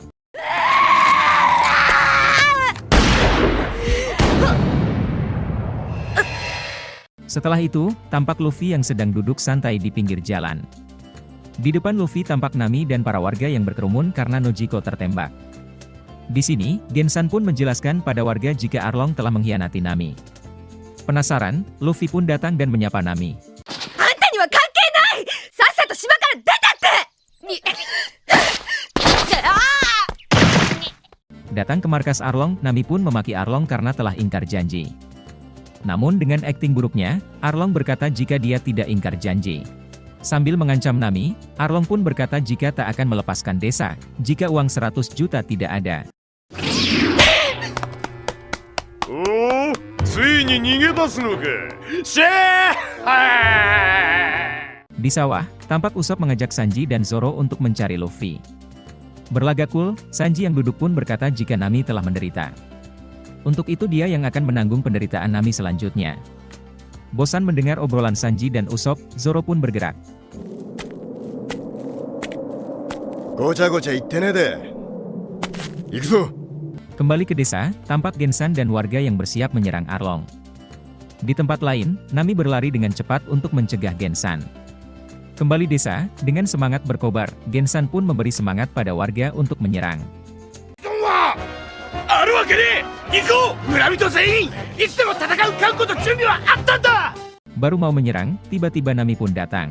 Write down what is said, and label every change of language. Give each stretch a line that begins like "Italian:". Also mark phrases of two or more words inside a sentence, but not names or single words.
Indonesian: Setelah itu, tampak Luffy yang sedang duduk santai di pinggir jalan. Di depan Luffy tampak Nami dan para warga yang berkerumun karena Nojiko tertembak. Di sini, Gensan pun menjelaskan pada warga jika Arlong telah mengkhianati Nami. Penasaran, Luffy pun datang dan menyapa Nami.
Japanese: あんたには関係ない! さっさと島から出て!
Indonesian: Datang ke markas Arlong, Nami pun memaki Arlong karena telah ingkar janji. Namun dengan akting buruknya, Arlong berkata jika dia tidak ingkar janji. Sambil mengancam Nami, Arlong pun berkata jika tak akan melepaskan desa, jika uang 100 juta tidak ada.
Japanese: Oh, ついに逃げ出すのか。シェー！
Indonesian: Di sawah, tampak Usopp mengajak Sanji dan Zoro untuk mencari Luffy. Berlagak cool, Sanji yang duduk pun berkata jika Nami telah menderita. Untuk itu dia yang akan menanggung penderitaan Nami selanjutnya. Bosan mendengar obrolan Sanji dan Usopp, Zoro pun bergerak.
Japanese: ごちゃごちゃ言ってねえで。行くぞ。
Indonesian: Kembali ke desa, tampak Gensan dan warga yang bersiap menyerang Arlong. Di tempat lain, Nami berlari dengan cepat untuk mencegah Gensan. Kembali desa, dengan semangat berkobar, Gensan pun memberi semangat pada warga untuk menyerang. Baru mau menyerang, tiba-tiba Nami pun datang.